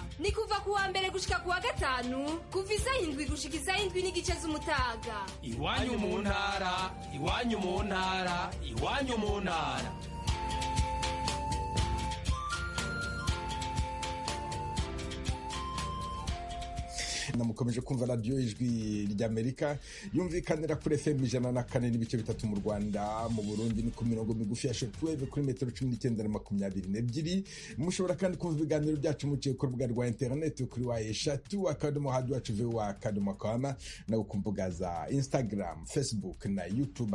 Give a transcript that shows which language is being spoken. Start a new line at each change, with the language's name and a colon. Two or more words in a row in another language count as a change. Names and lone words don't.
Rundi: Ni kuva ku wa mbere gushika ku wa gatanu kuva isaha 7 gushika isaha 7 n'igice z'umutaga. Iwanyu mu Ntara, Iwanyu mu Ntara, Iwanyu mu Ntara. Namukomeje kumva radio Ijwi ry'Amerika yumvikanira kuri FM 104.3 mu Rwanda, mu Burundi ni ku mirongo migufi ya shortwave kuri metero 19 na 22. Mushobora kandi kumva ibiganiro byacu muciye ku rubuga rwa internet kuri wa eshatu akadomo radio wacu voa.com na ku mbuga za Instagram, Facebook na YouTube.